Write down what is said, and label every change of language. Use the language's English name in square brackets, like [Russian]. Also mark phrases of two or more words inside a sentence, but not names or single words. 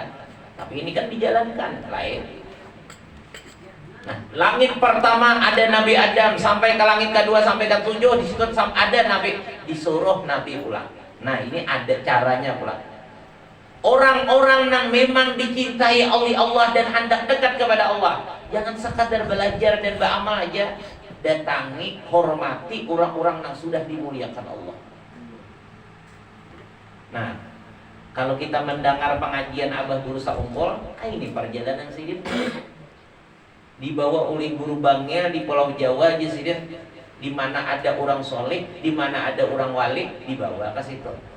[Indonesian] Tapi ini kan dijalankan lain. Nah, langit pertama ada Nabi Adam sampai ke langit kedua sampai ke 7 di situ ada Nabi, disuruh Nabi ulang. Nah, ini ada caranya pula. Orang-orang yang memang dicintai oleh Allah dan hendak dekat kepada Allah, jangan sekadar belajar dan beramal aja. Datangi, hormati orang-orang yang sudah dimuliakan Allah. Nah, kalau kita mendengar pengajian Abah Guru Saumpul, ini perjalanan Sidin dibawa oleh guru bangnya di Pulau Jawa aja Sidin, di mana ada orang soleh, di mana ada orang wali, dibawa ke situ.